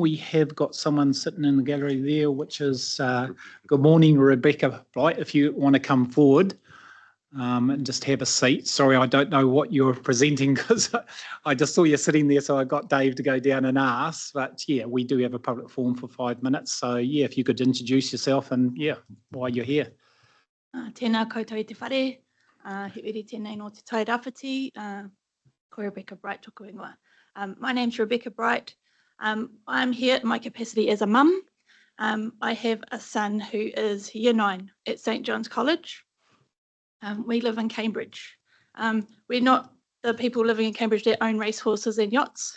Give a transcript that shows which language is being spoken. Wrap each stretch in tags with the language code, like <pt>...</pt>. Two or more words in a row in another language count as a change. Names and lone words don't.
<en>We have got someone sitting in the gallery there, which is good morning, Rebecca Blight. If you want to come forward and just have a seat. Sorry, I don't know what you're presenting because I just saw you sitting there, so I got Dave to go down and ask. But yeah, we do have a public forum for 5 minutes. So yeah, if you could introduce yourself and yeah, why you're here.</en> <mi>Tēnā koutou i te whare, he uri tēnei no te tai rāwhiti, ko Rebecca Bright tōku ingoa.</mi> <en>My name's Rebecca Bright. I'm here in my capacity as a mum. I have a son who is year 9 at St John's College. We live in Cambridge. We're not the people living in Cambridge that own racehorses and yachts.</en>